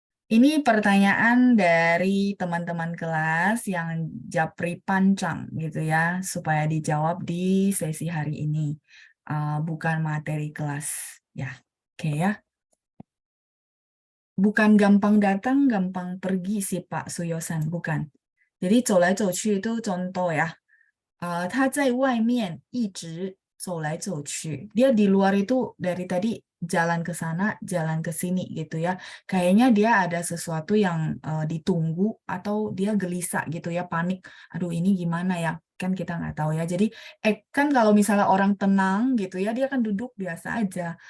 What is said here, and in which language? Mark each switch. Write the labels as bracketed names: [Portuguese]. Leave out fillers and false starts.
[Indonesian] Ini pertanyaan dari teman-teman kelas yang japri panjang gitu ya, supaya dijawab di sesi hari ini. Bukan materi kelas. Ya, oke ya. Bukan gampang datang, gampang pergi sih Pak Suyosan, bukan. Jadi 走来走去 itu contoh ya. [Chinese] 他在外面一直走来走去. [Indonesian] Dia di luar itu dari tadi jalan ke sana, jalan ke sini gitu ya. Kayaknya dia ada sesuatu yang ditunggu atau dia gelisah gitu ya, panik. Aduh ini gimana ya? Kan kita nggak tahu ya. Jadi kan kalau misalnya orang tenang gitu ya, dia kan duduk biasa aja.